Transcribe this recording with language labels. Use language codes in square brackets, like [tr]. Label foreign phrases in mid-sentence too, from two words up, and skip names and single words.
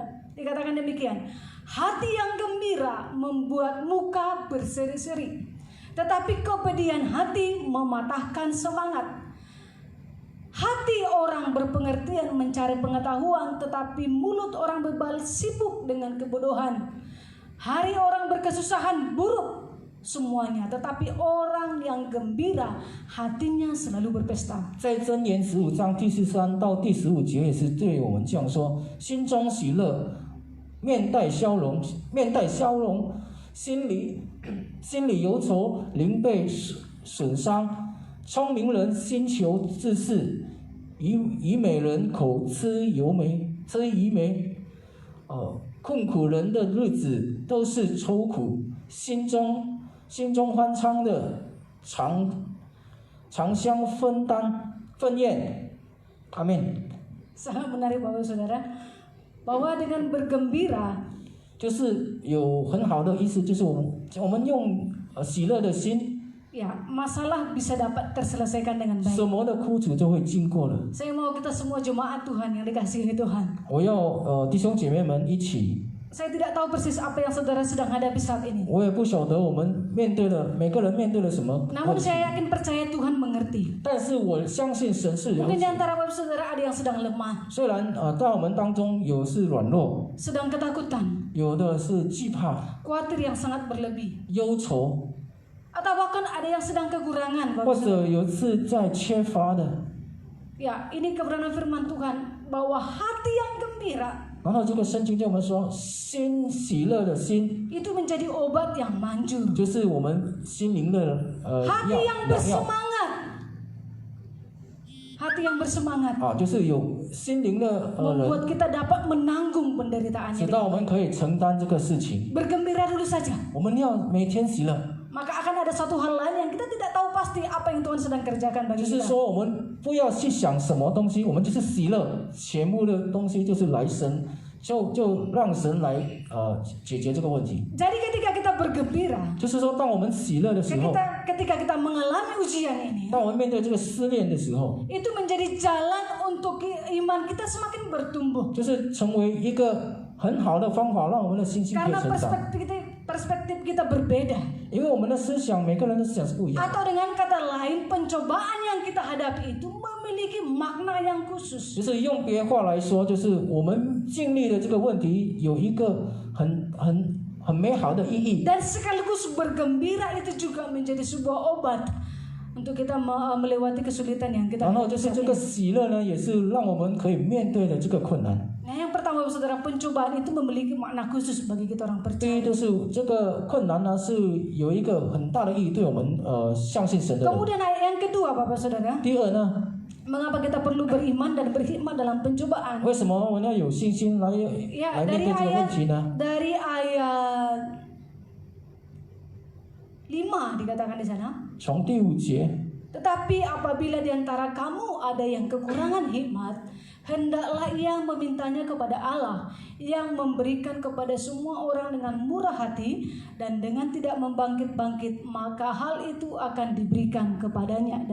[id] Dikatakan demikian, hati yang gembira membuat muka berseri-seri, tetapi kepedihan hati mematahkan semangat. Hati orang berpengertian mencari pengetahuan, tetapi mulut orang bebal sibuk dengan kebodohan. Hari orang berkesusahan buruk, semuanya, tetapi orang yang gembira hatinya selalu berpesta. [zh] 在箴言15章第13到第15节也是对我们这样说：心中喜乐，面带笑容，心里忧愁，灵被损伤。聪明人心求自恃，愚美人口吃油煤。困苦人的日子都是愁苦，心中欢畅的常相分宴。阿门。 [id] Sangat menarik Bapak Saudara, bahwa dengan bergembira [zh] 就是有很好的意思，就是我们用喜乐的心， [id] ya masalah bisa dapat terselesaikan dengan [zh] 什 [id] baik. [zh] 么的苦楚就会经过了。 [id] Saya mau kita semua jemaat Tuhan yang dikasihi Tuhan. [zh] 我要弟兄姐妹们一起， [id] Saya tidak tahu persis apa yang saudara sedang hadapi saat ini. [zh] 我也不晓得我们面对了每个人面对了什么 [id] Namun [zh] 问题， [id] saya yakin percaya Tuhan mengerti. [zh] 但是我相信神是了 [id] Mungkin di [zh] 解。 [id] antara Bapak Saudara ada yang sedang lemah, [zh] 虽然在我们当中有是软弱， [id] sedang ketakutan, [zh] 有的是惧怕、 [id] khawatir yang sangat berlebih, [zh] 忧愁， [id] atau bahkan ada yang sedang kekurangan, [zh] 或 [id] Bapak Saudara. [zh] 者有是在缺乏的。 [id] Ya, ini kebenaran firman Tuhan bahwa hati yang gembira [zh] 然后这个圣经对我们说，心喜乐的心， [id] itu menjadi obat yang manjur. [zh] 就是我们心灵的 [id] Hati yang [zh] 药 [id] bersemangat. Hati yang bersemangat [zh] 啊，就是有心灵的人， [id] membuat kita dapat menanggung penderitaannya. [zh] 直到我们可以承担这个事情。 [id] Bergembira dulu saja. [zh] 我们要每天喜乐， [id] Maka akan ada satu hal lain yang kita tidak tahu pasti apa yang Tuhan sedang kerjakan [zh] 就 [id] bagi [zh] 是 [id] kita. [zh] 说我们不要去想什么东西，我们就是喜乐，全部的东西就是来神，就让神来解决这个问题。 [id] Jadi ketika kita bergembira, [zh] 就是说，当我们喜乐的时候， [id] ketika kita mengalami ujian ini, [zh] 当我们面对这个试炼的时候， [id] itu menjadi jalan untuk iman kita semakin bertumbuh. [zh] 就是成为一个很好的方法，让我们的信心可以 [id] Karena [zh] 成长。 [id] perspektif kita berbeda. [zh] 因为我们的思想，每个人的思想是不一样的。 [id] Atau dengan kata lain, pencobaan yang kita hadapi itu memiliki makna yang khusus. [zh] 就是用别话来说，就是我们经历的这个问题有一个很美好的意义。 [id] Dan sekaligus bergembira itu juga menjadi sebuah obat untuk kita melewati kesulitan yang kita [zh] 然后就是 [id] hadapi [zh] 这 [id] saat [zh] 个 [id] ini. [zh] 喜乐呢，也是让我们可以面对的这个困难。 [id] Nah, yang pertama saudara, pencobaan itu memiliki makna khusus bagi kita orang [zh] 第一 [id] percaya. [zh] 就是这个困难呢，是有一个很大的意义对我们相信神的人。 [id] Kemudian yang kedua Bapak Saudara, [zh] 第二呢， [id] mengapa kita perlu beriman dan berkhidmat dalam pencobaan? [zh] 为什么我们要有信心来 [id] Ya, [zh] 面对这个问题呢？ [id] dari ayat 5 dikatakan di sana. [zh] 从第5节， [id] Tetapi apabila di antara kamu ada yang kekurangan hikmat, hendaklah ia memintanya kepada Allah yang memberikan kepada semua orang dengan murah hati dan dengan tidak membangkit-bangkit, maka hal itu akan diberikan kepadanya.